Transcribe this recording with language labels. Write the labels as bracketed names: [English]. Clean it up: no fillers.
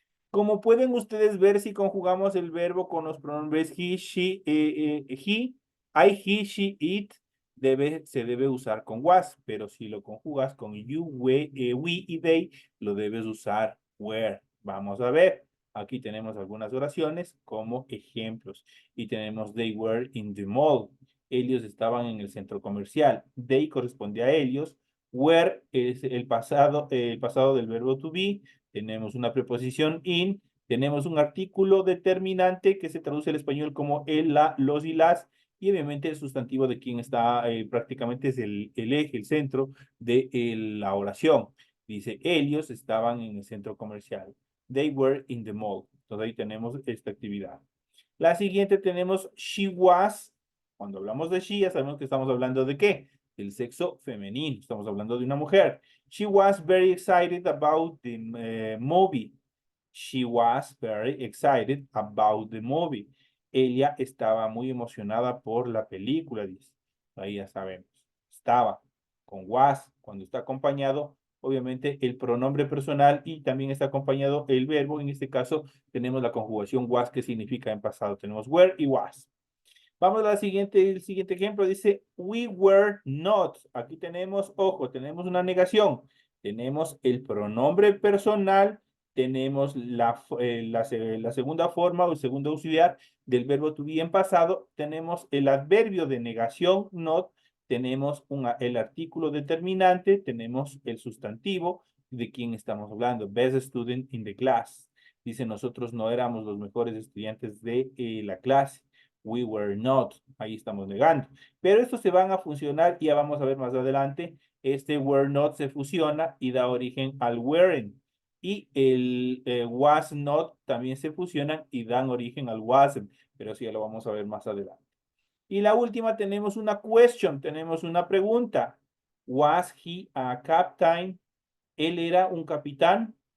[Spanish] Como pueden ustedes ver, si conjugamos el verbo con los pronombres [English] he, she, he, he, she, it, [Spanish] se debe usar con was, pero si lo conjugas con you, we y they, lo debes usar were. Vamos a ver. Aquí tenemos algunas oraciones como ejemplos. Y tenemos [English] they were in the mall. [Spanish] Ellos estaban en el centro comercial. They corresponde a ellos. Were es el pasado del verbo to be. Tenemos una preposición in. Tenemos un artículo determinante que se traduce al español como el, la, los y las. Y obviamente el sustantivo de quien está prácticamente es el eje, el centro de la oración. Dice, ellos estaban en el centro comercial. [English] They were in the mall. [Spanish] Entonces ahí tenemos esta actividad. La siguiente tenemos she was. Cuando hablamos de she, ya sabemos que estamos hablando de ¿qué? Del sexo femenino. Estamos hablando de una mujer. [English] She was very excited about the movie. She was very excited about the movie. [Spanish] Ella estaba muy emocionada por la película, dice. Ahí ya sabemos. Estaba con was, cuando está acompañado obviamente el pronombre personal y también está acompañado el verbo. En este caso tenemos la conjugación was, que significa en pasado. Tenemos were y was. Vamos a la siguiente, el siguiente ejemplo. Dice, [English] we were not. [Spanish] Aquí tenemos, ojo, tenemos una negación. Tenemos el pronombre personal, tenemos la segunda forma o el segundo auxiliar del verbo to be en pasado, tenemos el adverbio de negación, not, tenemos el artículo determinante, tenemos el sustantivo de quién estamos hablando, [English] best student in the class. [Spanish] Dice, nosotros no éramos los mejores estudiantes de la clase. [English] We were not. [Spanish] Ahí estamos negando. Pero estos se van a funcionar y ya vamos a ver más adelante. Este were not se fusiona y da origen al weren't. Y el was not también se fusionan y dan origen al wasn't. Pero sí, ya lo vamos a ver más adelante. Y la última tenemos una question, tenemos una pregunta. [English] Was he a captain? [Spanish] ¿Él era un capitán?